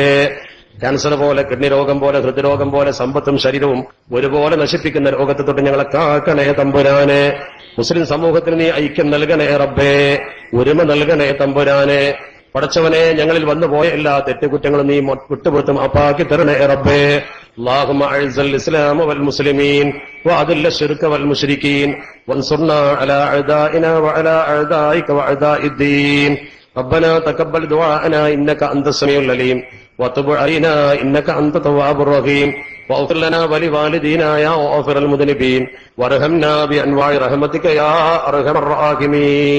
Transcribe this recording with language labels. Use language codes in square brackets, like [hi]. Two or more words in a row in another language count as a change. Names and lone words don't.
[ml] ക്യാൻസർ പോലെ, കിഡ്നി രോഗം പോലെ, ഹൃദ്രോഗം പോലെ, സമ്പത്തും ശരീരവും ഒരുപോലെ നശിപ്പിക്കുന്ന രോഗത്തെ തൊട്ട് ഞങ്ങളെ കാക്കണേ തമ്പുരാനെ. മുസ്ലിം സമൂഹത്തിന് നീ ഐക്യം നൽകണേ റബ്ബേ, ഒരുമ നൽകണേ തമ്പുരാനെ. പടച്ചവനെ, ഞങ്ങളിൽ വന്നുപോയ എല്ലാ തെറ്റുകുറ്റങ്ങളും നീ വിട്ടുപുറത്തും അപ്പാക്കി തരണേ റബ്ബേ. [ar] اللهم اعز الاسلام والمسلمين واذل الشرك والمشركين وانصرنا على اعدائنا وعلى اعدائك واعداء الدين. ربنا تقبل دعاءنا انك انت السميع العليم وتب علينا انك انت التواب الرحيم واغفر لنا ولوالدينا يا غافر المذنبين وارحمنا بانواع رحمتك يا ارحم الراحمين.